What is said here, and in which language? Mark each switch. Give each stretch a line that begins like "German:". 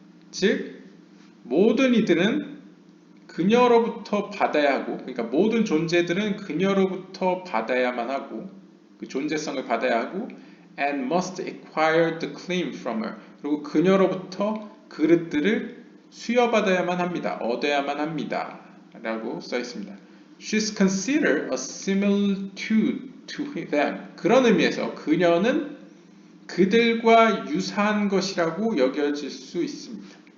Korean: 즉 모든 이들은 그녀로부터 받아야 하고, 그러니까 모든 존재들은 그녀로부터 받아야만 하고, 그 존재성을 받아야 하고,
English: and must acquire the claim from her.
Korean: 그리고 그녀로부터 그릇들을 수여받아야만 합니다. 얻어야만 합니다. 라고 써 있습니다.
English: She's considered a similitude to them.
Korean: 그런 의미에서 그녀는 그들과 유사한 것이라고 여겨질 수 있습니다.